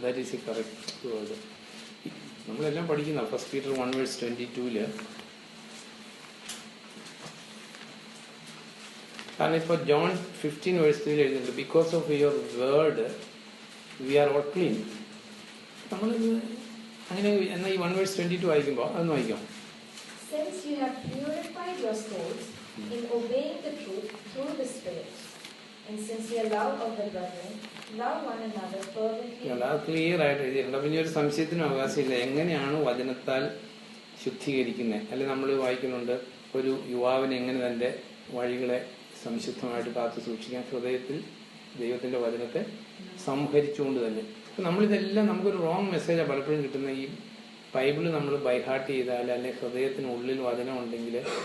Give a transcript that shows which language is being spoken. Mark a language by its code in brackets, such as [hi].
[en] That is a correct word. [ml] നമ്മളെല്ലാം പഠിക്കുന്ന 1 Peter 1:22 കാരണം ഇപ്പോൾ John 15:3 എഴുതുന്നുണ്ട്, [en] Because of your word we are all clean. [ml] നമ്മൾ അങ്ങനെ എന്നാൽ ഈ 1:22 വായിക്കുമ്പോൾ അതൊന്ന് വായിക്കാം. [en] Since you have purified your souls in obeying the truth through the Spirit, in sincere love of the brethren, love one another fervently. [ml] അത് clear ആയിട്ട് എഴുതിയിട്ടുണ്ട്. പിന്നെ ഒരു സംശയത്തിനും അവകാശമില്ല. എങ്ങനെയാണ് വചനത്താൽ ശുദ്ധീകരിക്കുന്നത്? അല്ലെങ്കിൽ നമ്മൾ വായിക്കുന്നുണ്ട്, ഒരു യുവാവിന് എങ്ങനെ തന്റെ വഴികളെ സംശുദ്ധമായിട്ട് കാത്തു സൂക്ഷിക്കാൻ, ഹൃദയത്തിൽ ദൈവത്തിന്റെ വചനത്തെ സംഹരിച്ചുകൊണ്ട് തന്നെ. നമ്മളിതെല്ലാം നമുക്കൊരു റോങ് മെസ്സേജാണ് പലപ്പോഴും കിട്ടുന്നത്. ഈ ബൈബിള് നമ്മൾ ബൈഹാർട്ട് ചെയ്താൽ, അല്ലെങ്കിൽ ഹൃദയത്തിനുള്ളിൽ വചനം ഉണ്ടെങ്കിൽ